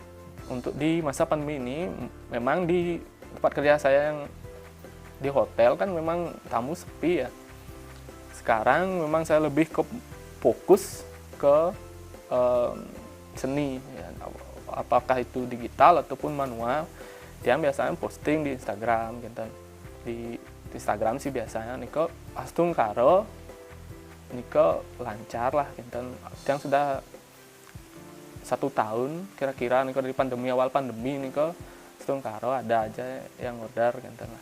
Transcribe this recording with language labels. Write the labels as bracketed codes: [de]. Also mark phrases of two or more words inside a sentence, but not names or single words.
[id] Untuk di masa pandemi ini memang di tempat kerja saya yang di hotel kan memang tamu sepi ya. Sekarang memang saya lebih ke fokus ke seni ya. Apakah itu digital ataupun manual. Dia biasanya posting di Instagram gitu. Di Instagram sih biasanya [ban] niko astung karo niko [id] lancar lah gitu. Yang sudah 1 tahun kira-kira niko dari awal pandemi [ban] niko astung karo [id] ada aja yang order gitu lah.